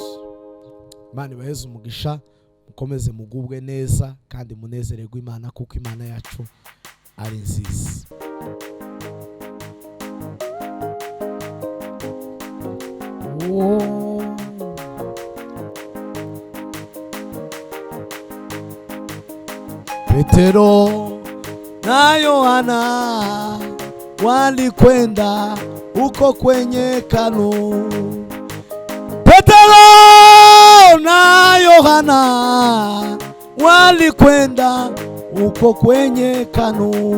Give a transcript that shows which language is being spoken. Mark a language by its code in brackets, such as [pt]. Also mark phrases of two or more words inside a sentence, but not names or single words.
[rw] Imana ibaheze umugisha, mukomeze mugubwe neza kandi munezererwe Imana kuko Imana yacu ari nziza. [sw] Petero na Yohana walikwenda uko kwenye kanu. Petero na Yohana walikwenda uko kwenye kanu.